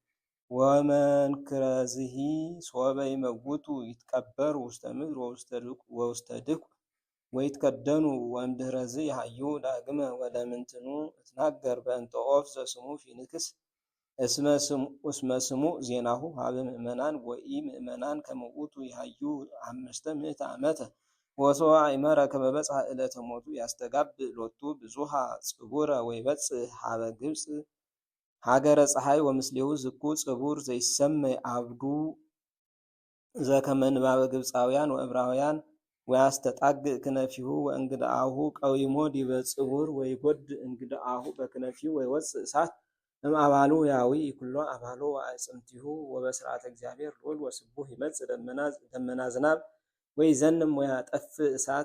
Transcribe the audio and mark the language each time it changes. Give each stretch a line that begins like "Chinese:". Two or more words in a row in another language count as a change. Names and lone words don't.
Geez: ወመንክረዝሂ ሶበ ይመውቱ ይትቀበሩ ውስተ ምድር ወውስተ ድኩ ወይትከደኑ ወእምድኅረዝ ይሃዩ ዳግመ ወለምንትኑ እትናገር በእንተ ኦፍ ዘስሙ ፊንክስ እስመ ስሙ ዜናሁ ሀበ ምእመናን ወኢምእመናን ከመ ውእቱ ይሃዩ 500 ዓመተ ወሶበ አእመረ ከመ በጽሐ ዕለተ ሞቱ ያስተጋብእ ሎቱ ብዙኃ ጽቡረ ወይበጽሕ ሀበ ግብፅ ሀገረ ፀሐይ ወምስሌሁ ዝኩ ጽቡር ዘይሰመይ አብዱ ዘከመ ንባበ ግብፃውያን ወዕብራውያን ወያስተጣግእ ክነፊሁ ወእንግድአሁ ቀዊሞ ዲበ ጽቡር ወይጐድ እንግድአሁ በክነፊሁ ወይወፅእ እሳት እምአባሉ ያዊ ኩሎ አባሎ ወአዕጽምቲሁ ወበስርዓተ እግዚአብሔር ልዑል ወስቡሕ ይመጽእ ደመና ዝናብ ወይዘንም ወያጠፍእ እሳተ